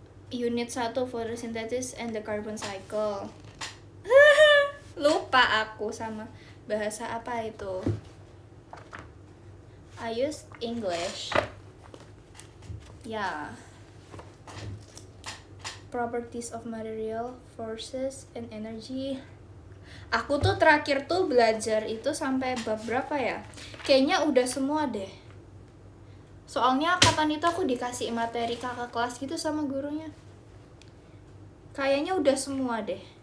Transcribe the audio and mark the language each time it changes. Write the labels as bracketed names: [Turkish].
[English] Unit 1 photosynthesis and the carbon cycle. [Indonesian] Lupa aku sama bahasa apa itu. [English] I used English. [Indonesian] Ya. [English] Properties of material, forces, and energy. [Indonesian] Aku tuh terakhir tuh belajar itu sampai bab berapa ya? Kayaknya udah semua deh. Soalnya kapan itu aku dikasih materi kakak kelas gitu sama gurunya. Kayaknya udah semua deh.